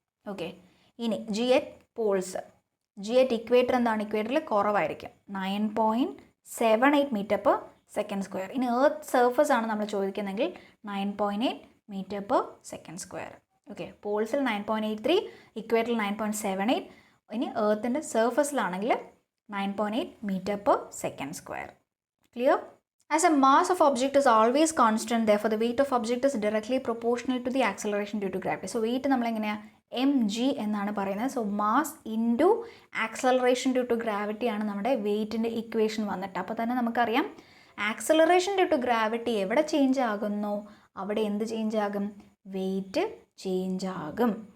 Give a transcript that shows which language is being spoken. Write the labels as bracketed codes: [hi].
[ml] Okay, ഇനി G at Paul's, G at equator എന്താണ്, ഇക്വേറ്ററിൽ കുറവായിരിക്കും 9.78 m/s². ഇനി എർത്ത് സർഫസ് ആണ് നമ്മൾ ചോദിക്കുന്നതെങ്കിൽ 9.8 m/s². ഓക്കെ, പോൾസിൽ 9.83, ഇക്വേറ്ററിൽ 9.78. ഇനി എർത്തിൻ്റെ സർഫസിലാണെങ്കിൽ 9.8 m/s². [en] Clear? As a mass of object is always constant, therefore the weight of object is directly proportional to the acceleration due to gravity. [ml] So weight നമ്മളെങ്ങനെയാണ് mg എന്നാണ് പറയുന്നത്. So mass into acceleration due to gravity ആണ് നമ്മുടെ വെയ്റ്റിൻ്റെ equation വന്നിട്ട്. അപ്പോൾ തന്നെ നമുക്കറിയാം acceleration due to gravity എവിടെ change ആകുന്നു അവിടെ എന്ത് ചേഞ്ച് ആകും, വെയ്റ്റ് ചേഞ്ച് ആകും.